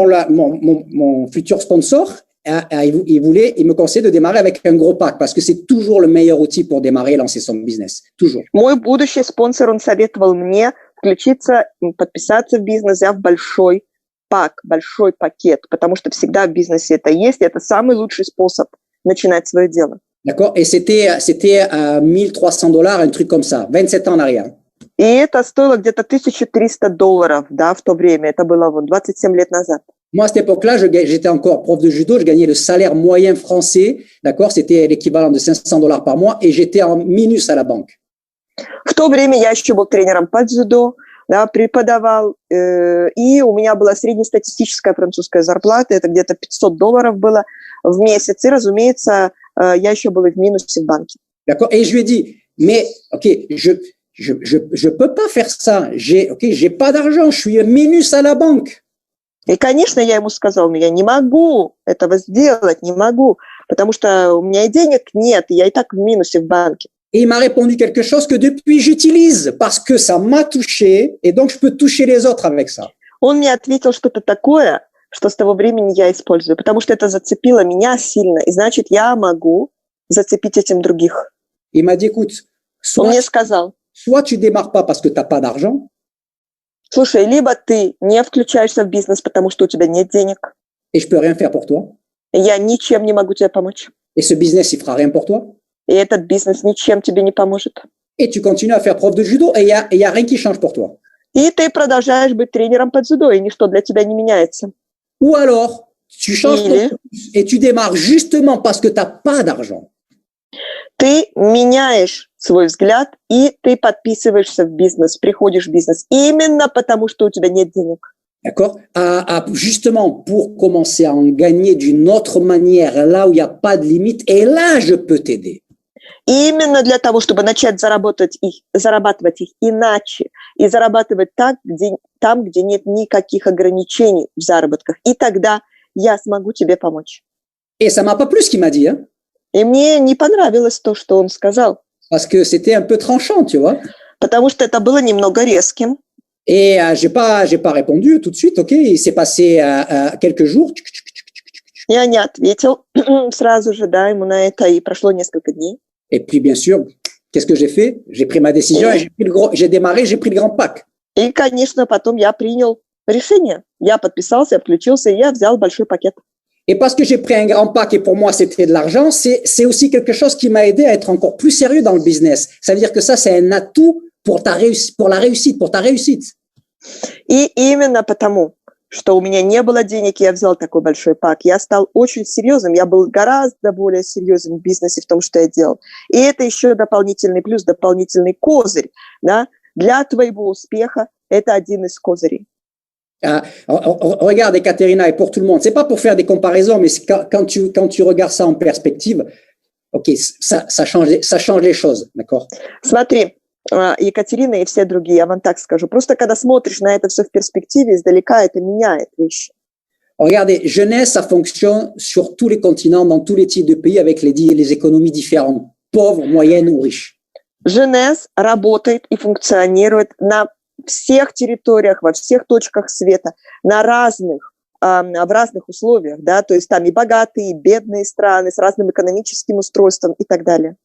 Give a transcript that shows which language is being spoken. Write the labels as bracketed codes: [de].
[fr] mon futur sponsor, il me conseille de démarrer avec un gros pack parce que c'est toujours le meilleur outil pour démarrer et lancer son business. Toujours. [ru] Мой будущий спонсор, он советовал мне включиться, подписаться в бизнес, взяв большой пакет, потому что всегда в бизнесе это есть, и это самый лучший способ начинать свое дело. [fr] D'accord? Et c'était $1,300, un truc comme ça, 27 ans en arrière. [ru] И это стоило где-то $1,300, да, в то время. Это было 27 лет назад. [fr] Moi, à cette époque-là, j'étais encore prof de judo, je gagnais le salaire moyen français, d'accord? C'était l'équivalent de $500 par mois et j'étais en minus à la banque. [ru] В то время я еще был тренером по дзюдо, да, преподавал, и у меня была среднестатистическая французская зарплата, это где-то $500 было в месяц, и, разумеется, я еще был и в минусе в банке. [fr] D'accord? Et je lui ai dit, mais, OK, je peux pas faire ça. J'ai pas d'argent, je suis minus à la banque. [ru] И, конечно, я ему сказал, но я не могу этого сделать, не могу, потому что у меня и денег нет, и я и так в минусе в банке. [fr] Et il m'a répondu quelque chose que depuis j'utilise parce que ça m'a touché et donc je peux toucher les autres avec ça. [ru] Он мне ответил что-то такое, что с того времени я использую, потому что это зацепило меня сильно, и значит, я могу зацепить этим других. [fr] Il m'a dit, écoute, [ru] Он мне сказал, [fr] soit tu démarres pas parce que t'as pas d'argent. [ru] Слушай, либо ты не включаешься в бизнес, потому что у тебя нет денег. [fr] Et je peux rien faire pour toi. [ru] Я ничем не могу тебе помочь. [fr] Et ce business, il fera rien pour toi. [ru] И этот бизнес ничем тебе не поможет. [fr] Et tu continues à faire prof de judo et y a rien qui change pour toi. [ru] И ты продолжаешь быть тренером по дзюдо, и ничто для тебя не меняется. [fr] Ou alors, Tu changes ton [ru] Или [fr] focus et tu démarres justement parce que tu n'as pas d'argent. [ru] ты меняешь свой взгляд, и ты подписываешься в бизнес, приходишь в бизнес именно потому, что у тебя нет денег. [fr] D'accord? Justement, pour commencer à en gagner d'une autre manière, là où il n'y a pas de limite, et là, je peux t'aider. [ru] Именно для того, чтобы начать зарабатывать их иначе и зарабатывать там, где нет никаких ограничений в заработках. И тогда я смогу тебе помочь. [fr] Et ça m'a pas plu ce qu'il m'a dit, hein? [ru] И мне не понравилось то, что он сказал. [fr] Parce que c'était un peu tranchant, tu vois. [ru] Потому что это было немного резким. [fr] Et j'ai pas répondu tout de suite, ok? Il s'est passé quelques jours. [ru] Я не ответил сразу же, да, ему на это, и прошло несколько дней. [fr] Et puis, bien sûr, qu'est-ce que j'ai fait? J'ai pris ma décision et j'ai démarré, j'ai pris le grand pack. [ru] И, конечно, потом я принял решение. Я подписался, я включился, и я взял большой пакет. [fr] Et parce que j'ai pris un grand pack et pour moi c'était de l'argent, c'est aussi quelque chose qui m'a aidé à être encore plus sérieux dans le business. Ça veut dire que ça, c'est un atout pour ta réussite, pour ta réussite. [ru] И именно потому, что у меня не было денег, я взял такой большой пак. Я стал очень серьезным, я был гораздо более серьезным в бизнесе, в том, что я делал. И это еще дополнительный плюс, дополнительный козырь, да, для твоего успеха. Это один из козырей. [fr] Regarde, Ekaterina, et pour tout le monde, c'est pas pour faire des comparaisons, mais quand tu regardes ça en perspective, ok, ça change les choses, d'accord? [ru] Смотри, Екатерина и все другие, я вам так скажу. Просто когда смотришь на это все в перспективе, издалека это меняет вещи. [fr] Regardez, jeunesse, ça fonctionne sur tous les continents, dans tous les types de pays, avec les économies différentes, pauvres, moyennes ou riches. [ru] Jeunesse работает и функционирует на всех территориях, во всех точках света, в разных условиях, да, то есть там и богатые, и бедные страны с разным экономическим устройством и так далее.